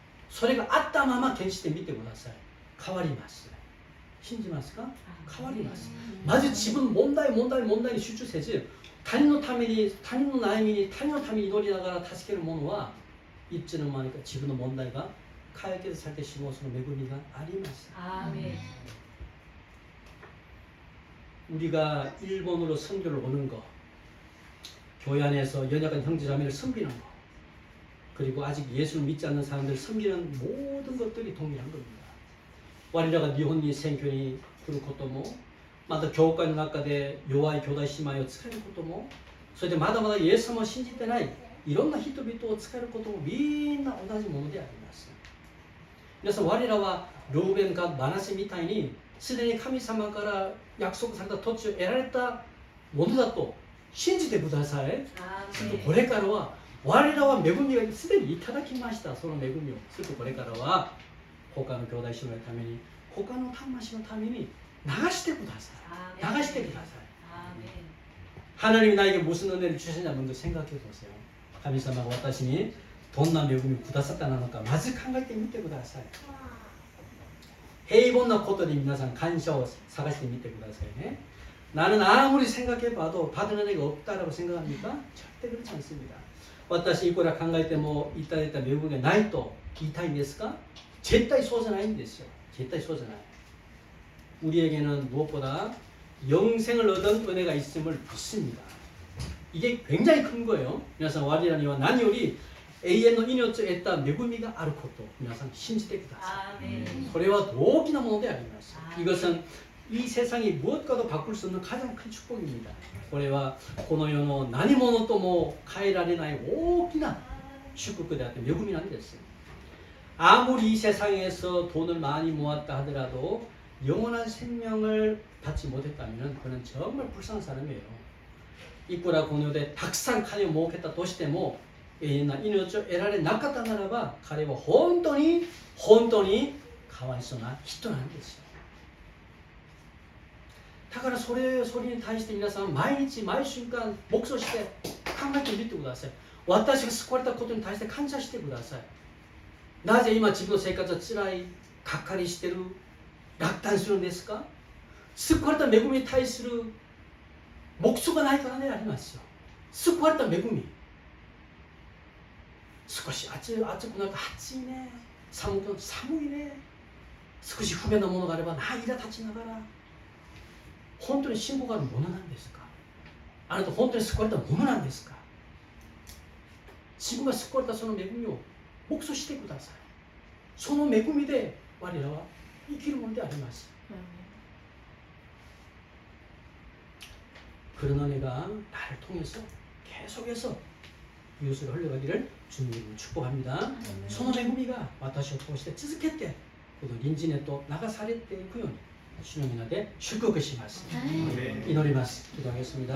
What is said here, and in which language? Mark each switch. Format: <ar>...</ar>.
<ja>それがあったまま献身してみてください。変わります。信じますか？変わります。まず自分問題に集中せず他人のために他人の悩みに他人のために祈りながら助ける者はいつの間にか自分の問題が解決されてしまうその恵みがあります. 아멘.</ja> <ko>우리가 일본으로 선교를 오는 거, 교회 안에서 연약한 형제자매를 섬기는 거, 그리고 아직 예수를 믿지 않는 사람들을 섬기는 모든 것들이 동일한 겁니다.</ko> <ja>我らが日本に選挙に来ることも、また教会の中で弱い兄弟姉妹を使えることも、それでまだまだイエス様を信じてないいろんな人々を使えることもみんな同じものであります。皆さん我らはルーベンかマナセみたいにすでに神様から約束された土地を得られたものだと信じてください。するとこれからは我らは恵みがすでにいただきました。その恵みをするとこれからは他の兄弟姉妹のために他の魂のために流してください。流してください。</ja> <ko>하나님이 나에게 무슨 은혜를 주시냐 먼저 생각해 보세요.</ko> <ja>神様が私にどんな恵みをくださったのかまず考えてみてください. 平凡なことに皆さん感謝を探してみてくださいね。</ja> <ko>나는 아무리 생각해봐도 받은 은혜가 없다라고 생각합니까? 절대 그렇지 않습니다.</ko> <ja>私いくら考えてもいただいた恵みがないと言いたいんですか? 絶対そうじゃないんですよ. 絶対そうじゃない.</ja> <ko>우리에게는 무엇보다 영생을 얻은 은혜가 있음을 믿습니다. 이게 굉장히 큰 거예요.</ko> <ja>皆さん我らには何より永遠の命を得た恵みがあることを皆さん信じてください。これは大きなものであります。</ja> <ko>이것은 이 세상이 무엇과도 바꿀 수 없는 가장 큰 축복입니다.</ko> <ja>これはこの世の何者とも変えられない大きな祝福であって恵みなんです。</ja> <ko>아무리 이 세상에서 돈을 많이 모았다 하더라도 영원한 생명을 받지 못했다면 그는 정말 불쌍한 사람이에요.</ko> <ja>いくらこの世でたくさん金を儲けたとしても永遠な命を得られなかったならば彼は本当にかわいそうな人なんですよ。だからそれに対して皆さん毎日毎瞬間黙想して考えてみてください。私が救われたことに対して感謝してください。なぜ今自分の生活は辛い、がっかりしてる、落胆するんですか？救われた恵みに対する目標がないからねありますよ。救われた恵み。少し暑くなると暑いね、寒くなると寒いね、少し不便なものがあれば苛立ちながら、本当に信仰があるものなんですか？あなた本当に救われたものなんですか？自分が救われたその恵みを黙想してください。その恵みで我らは生きるものであります。</ja> <ko>그런 은혜가 나를 통해서 계속해서 이웃을 흘러가기를 주님으로 축복합니다.</ko> <ja>その恵みが私を通して続けて隣人へと流されていくように主の皆で祝福します。祈ります。</ja> <ko>기도하겠습니다.</ko>